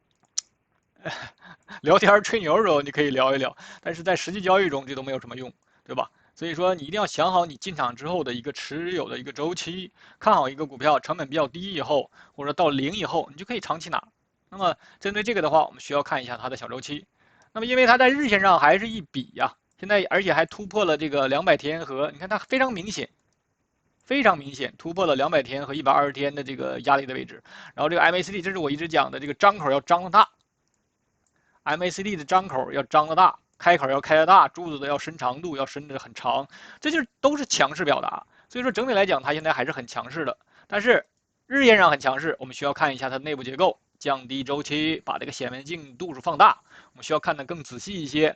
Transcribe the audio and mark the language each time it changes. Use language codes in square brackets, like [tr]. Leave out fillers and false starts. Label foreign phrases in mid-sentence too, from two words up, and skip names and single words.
[zh] 聊天吹牛的時候你可以聊一聊，但是在實際交易中這都沒有什麼用，對吧？所以說你一定要想好你進場之後的一個持有的一個周期，看好一個股票成本比較低以後，或者到0以後，你就可以長期拿。那麼針對這個的話，我們需要看一下它的小周期。那麼因為它在日線上還是一筆呀，現在而且還突破了這個200天和，你看它非常明顯突破了200天和120天的這個壓力的位置。然後這個 MACD， 這是我一直講的，這個張口要張得大。MACD 的張口要張得大，開口要開得大，柱子的要伸長度要伸得很長，這就都是強勢表達。所以說整體來講，它現在還是很強勢的。但是日線上很強勢，我們需要看一下它的內部結構，降低周期，把這個顯微鏡度數放大，我們需要看得更仔細一些。